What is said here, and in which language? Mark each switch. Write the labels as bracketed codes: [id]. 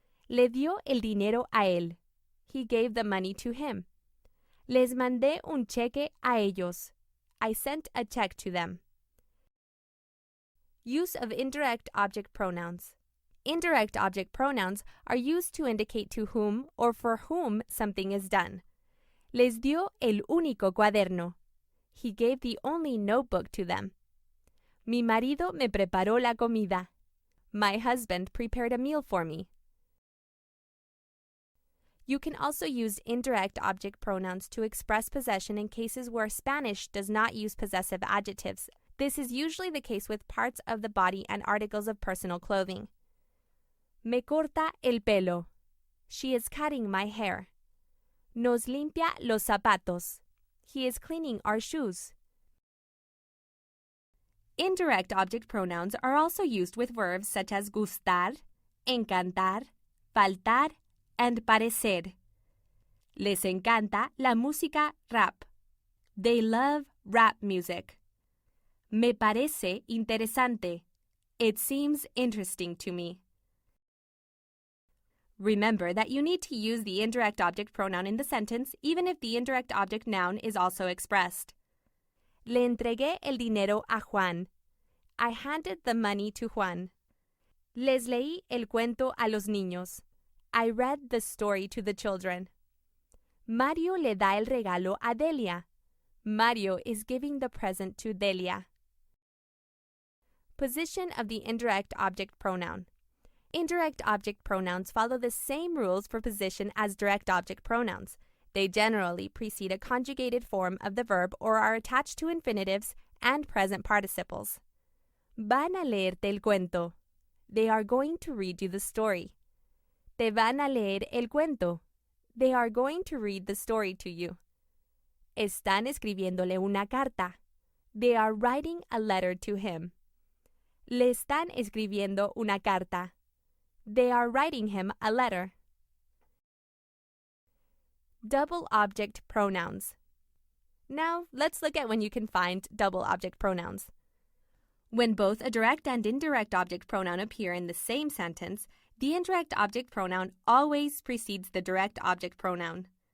[es] Le dio el dinero a él. [en] He gave the money to him. [es] Les mandé un cheque a ellos. [en] I sent a check to them. Use of indirect object pronouns. Indirect object pronouns are used to indicate to whom or for whom something is done. [es] Les dio el único cuaderno. [en] He gave the only notebook to them. [es] Mi marido me preparó la comida. [en] My husband prepared a meal for me. You can also use indirect object pronouns to express possession in cases where Spanish does not use possessive adjectives. This is usually the case with parts of the body and articles of personal clothing. [es] Me corta el pelo. [en] She is cutting my hair. [es] Nos limpia los zapatos. [en] He is cleaning our shoes. Indirect object pronouns are also used with verbs such as gustar, encantar, faltar, and parecer. [es] Les encanta la música rap. [en] They love rap music. [es] Me parece interesante. [en] It seems interesting to me. Remember that you need to use the indirect object pronoun in the sentence even if the indirect object noun is also expressed. [es] Le entregué el dinero a Juan. [en] I handed the money to Juan. [es] Les leí el cuento a los niños. [en] I read the story to the children. [es] Mario le da el regalo a Delia. [en] Mario is giving the present to Delia. Position of the indirect object pronoun. Indirect object pronouns follow the same rules for position as direct object pronouns. They generally precede a conjugated form of the verb or are attached to infinitives and present participles. [es] Van a leerte el cuento. [en] They are going to read you the story. [es] Te van a leer el cuento. [en] They are going to read the story to you. [es] Están escribiéndole una carta. [en] They are writing a letter to him. [es] Le están escribiendo una carta. [en] They are writing him a letter. Double object pronouns. Now, let's look at when you can find double object pronouns. When both a direct and indirect object pronoun appear in the same sentence, the indirect object pronoun always precedes the direct object pronoun.